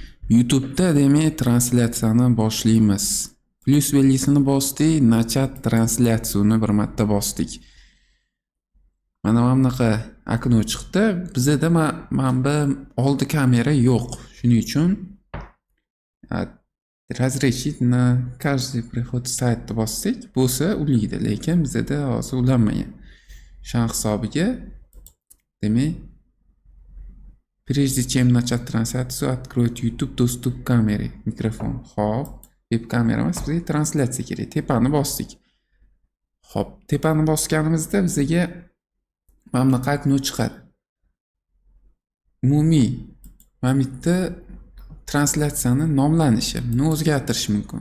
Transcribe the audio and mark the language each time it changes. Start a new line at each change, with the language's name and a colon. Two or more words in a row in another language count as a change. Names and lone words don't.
Uzbek: YouTube'da demak translyatsiyani boshlaymiz. Plus belgisini bosdik, nachat translyatsiyani bir marta bosdik. Mana bunaqa okno chiqdi. Bizda mana oldi kamera yo'q. Shuning uchun
Russian: разрешить на каждый приход
Uzbek: saytni bossak, bo'lsa ulaydi, lekin bizda hozir ulanmagan. Shan hisobiga demak
Russian: Прежде чем начать трансляцию, откройте YouTube достуp к камере.
Uzbek: Mikrofon. Xo'p, webkamera emas, bizga translyatsiya kerak. Tepani bosdik. Xo'p, tepani bosganimizda bizga mana bunaqa okno chiqadi. Umumiy mana bu yerda translyatsiyani nomlanishi, buni o'zgartirish mumkin.